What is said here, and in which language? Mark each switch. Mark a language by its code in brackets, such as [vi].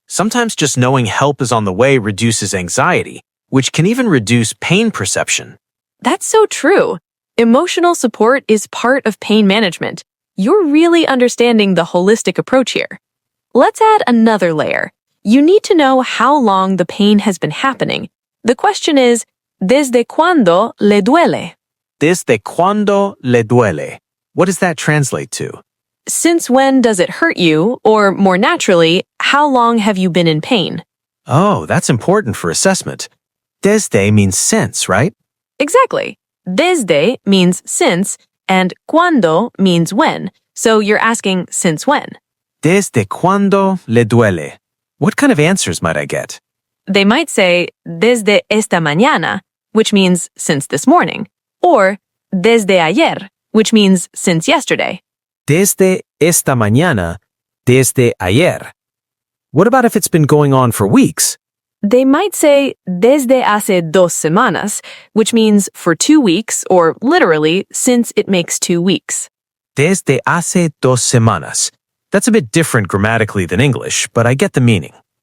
[en] Sometimes just knowing help is on the way reduces anxiety, which can even reduce pain perception. That's so true. Emotional support is part of pain management. You're really understanding the holistic approach here. Let's add another layer. You need to know how long the pain has been happening. The question is, [es] ¿desde cuándo le duele? Desde cuándo le duele? [en] What does that translate to? Since when does it hurt you? Or more naturally, how long have you been in pain? Oh, that's important for assessment. Desde means since, right? Exactly. Desde means since, and cuándo means when. So you're asking since when? [es] Desde cuándo le duele? [en] What kind of answers might I get? They might say [es] desde esta mañana, [en] which means since this morning, or [es] desde ayer, [en] which means since yesterday. [es] Desde esta mañana, desde ayer. [en] What about if it's been going on for weeks? They might say [es] desde hace 2 semanas, [en] which means for 2 weeks, or literally since it makes 2 weeks. [es] Desde hace 2 semanas. [en] That's a bit different grammatically than English, but I get the meaning.